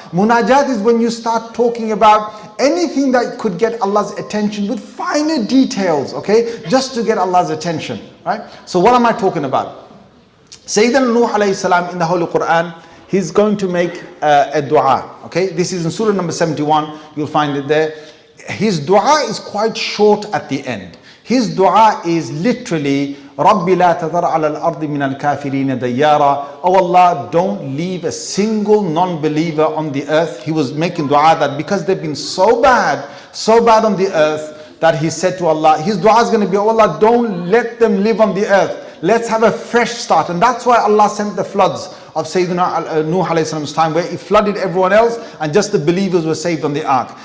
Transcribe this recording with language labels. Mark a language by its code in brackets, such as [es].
[en] Munajaat is when you start talking about anything that could get Allah's attention with finer details, okay? Just to get Allah's attention, right? So what am I talking about? Sayyidina Nuh alayhi salam in the Holy Quran, he's going to make a dua, okay? This is in Surah number 71, you'll find it there. His dua is quite short at the end. His dua is literally, [ar] رَبِّ لَا تَذَرْ عَلَى الْأَرْضِ مِنَ الْكَافِرِينَ دَيَّارًا. [en] Oh Allah, don't leave a single non-believer on the earth. He was making dua that because they've been so bad on the earth, that he said to Allah, his dua is going to be, oh Allah, don't let them live on the earth. Let's have a fresh start. And that's why Allah sent the floods of Sayyidina Nuh alayhi salam's time, where he flooded everyone else and just the believers were saved on the ark.